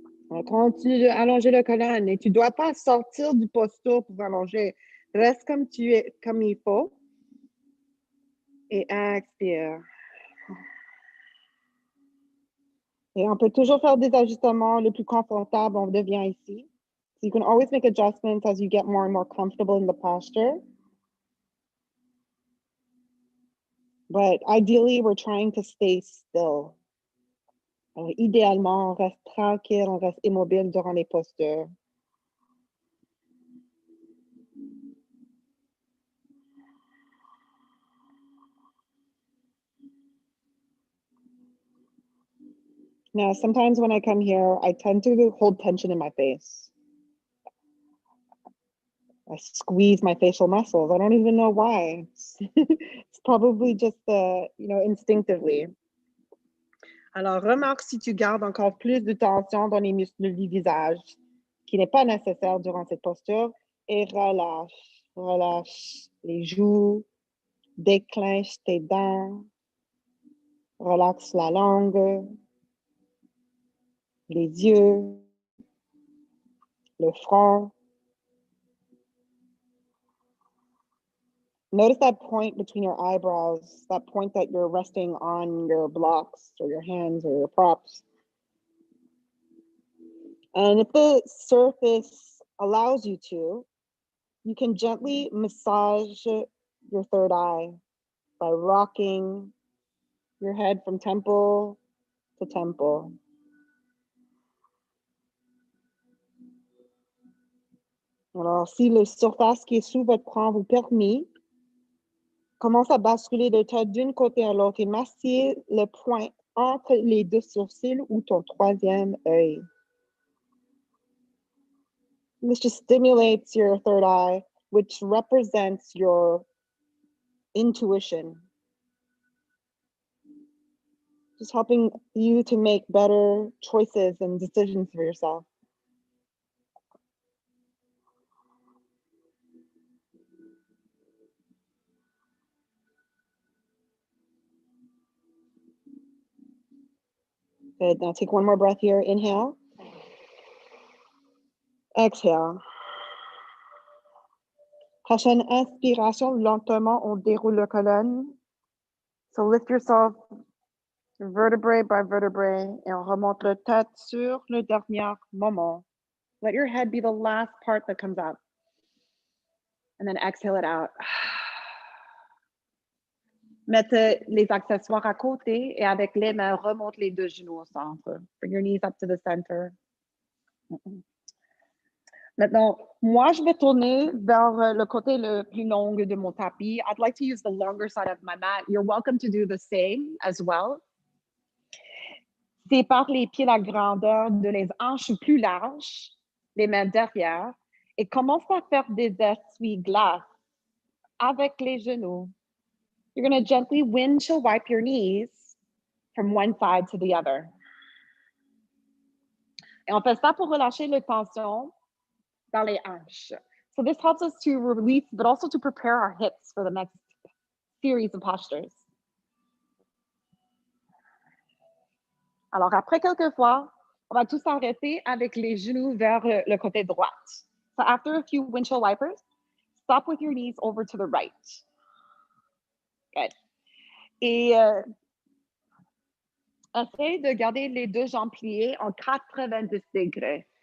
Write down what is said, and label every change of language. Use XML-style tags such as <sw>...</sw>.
<fr>On continue d'allonger le colonne et tu ne dois pas sortir du posture pour allonger. Reste comme tu es, comme il faut. Et expire. Et on peut toujours faire des ajustements le plus confortable, on devient ici.</fr> <en>So you can always make adjustments as you get more and more comfortable in the posture. But ideally, we're trying to stay still.</en> <fr>Alors, idéalement, on reste tranquille, on reste immobile durant les postures.</fr> <en>Now, sometimes when I come here, I tend to hold tension in my face. I squeeze my facial muscles. I don't even know why. It's probably just, instinctively.</en> <fr>Alors, remarque si tu gardes encore plus de tension dans les muscles du visage, qui n'est pas nécessaire durant cette posture, et relâche. Relâche les joues, déclenche tes dents, relaxe la langue, les yeux, le front.</fr> <en>Notice that point between your eyebrows, that point that you're resting on your blocks or your hands or your props. And if the surface allows you to, you can gently massage your third eye by rocking your head from temple to temple. Alors, si la surface qui est sous votre front vous permet, commence à basculer de tête d'une côté à l'autre et massez le point entre les deux sourcils ou ton troisième œil. This just stimulates your third eye, which represents your intuition. Just helping you to make better choices and decisions for yourself. Good, now take one more breath here. Inhale. Exhale.</en> <fr>Prochaine inspiration, lentement, on déroule la colonne.</fr> <en>So lift yourself vertebrae by vertebrae</en> <fr>et on remonte la tête sur le dernier moment.</fr> <en>Let your head be the last part that comes up. And then exhale it out.</en> <fr>Mettez les accessoires à côté et avec les mains, remonte les deux genoux au centre.</fr> <en>Bring your knees up to the center.</en> <fr>Maintenant, moi, je vais tourner vers le côté le plus long de mon tapis.</fr> <en>I'd like to use the longer side of my mat. You're welcome to do the same as well.</en> <fr>Sépare les pieds la grandeur de les hanches plus larges, les mains derrière, et commence à faire des essuie-glaces avec les genoux.</fr> <en>You're going to gently windshield wipe your knees from one side to the other.</en> <fr>Et on fait ça pour relâcher les tensions dans les hanches.</fr> <en>So this helps us to release, but also to prepare our hips for the next series of postures.</en> <fr>Alors, après quelques fois, on va tous s'arrêter avec les genoux vers le côté droit.</fr> <en>So after a few windshield wipers, stop with your knees over to the right. Good.</en> <fr>Et essaye de garder les deux jambes pliées en 90 degrés.</fr>